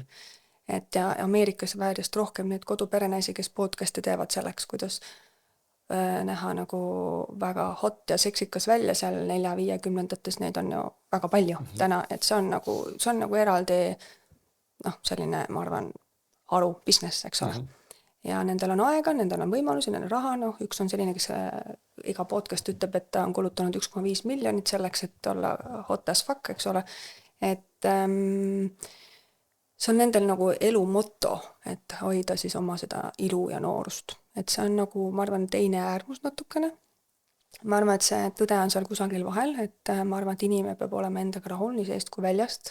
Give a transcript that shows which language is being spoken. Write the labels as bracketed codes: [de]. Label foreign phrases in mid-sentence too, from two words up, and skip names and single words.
[et] Et ja Ameerikas väärjast rohkem neid koduperenaisi, kes podcast'e teevad selleks, kuidas näha nagu väga hot ja seksikas välja seal 4-50-ndates, neid on ju väga palju täna, et see on nagu eraldi selline, ma arvan, haru business, eks ole. Ja nendel on aega, nendel on võimalusi, nendel on raha, üks on selline, kes iga podcast ütleb, et ta on kulutanud 1,5 miljonit selleks, et olla [en] hot as fuck, [et] eks ole. Et see on nendel nagu elu motto, et hoida siis oma seda ilu ja noorust. Et see on nagu, ma arvan, teine äärmus natukene. Ma arvan, et see tõde on seal kusagil vahel, et ma arvan, et inimene peab olema endaga rahul nii seest kui väljast.